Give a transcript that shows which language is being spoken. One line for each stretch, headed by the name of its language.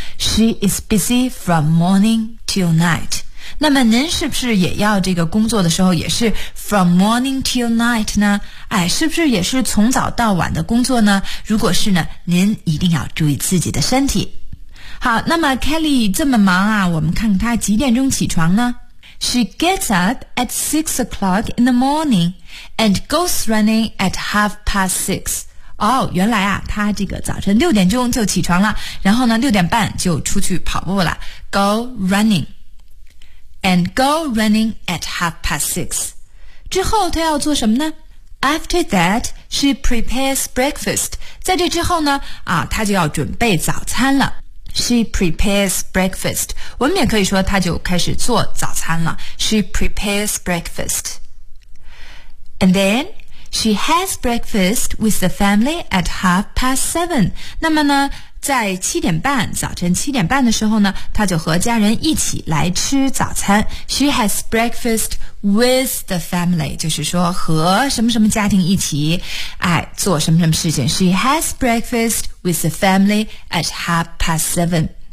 English: She is busy from morning till night。
Chinese: 那么您是不是也要这个工作的时候也是
English: from morning till night
Chinese: 呢？哎，是不是也是从早到晚的工作呢？如果是呢，您一定要注意自己的身体。好，那么 Kelly 这么忙啊，我们看看她几点钟起床呢？
English: She gets up at 6 o'clock in the morning and goes running at 6:30.
Chinese: 哦，原来啊，她这个早晨六点钟就起床了，然后呢，六点半就出去跑步了。
English: Go running. And go running at 6:30.
Chinese: 之后她要做什么呢？
English: After that, she prepares breakfast.
Chinese: 在这之后呢，啊，她就要准备早餐了。
English: She prepares breakfast.
Chinese: 我们也可以说她就开始做早餐了。
English: She prepares breakfast. And then, she has breakfast with the family at 7:30.
Chinese: 那么呢，在七点半，早晨七点半的时候呢，她就和家人一起来吃早餐。
English: She has breakfast with the family.
Chinese: 就是说和什么什么家庭一起，哎，做什么什么事情。
English: She has breakfast with the family at 7:30.